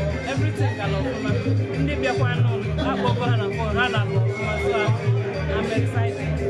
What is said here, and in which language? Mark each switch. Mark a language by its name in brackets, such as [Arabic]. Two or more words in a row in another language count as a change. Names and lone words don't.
[Igbo] Everything ga ọfụma. Ndị bịakwa nụ, akpọgo ha na phone, ha na-agba ọfụma. [English] So, I'm excited.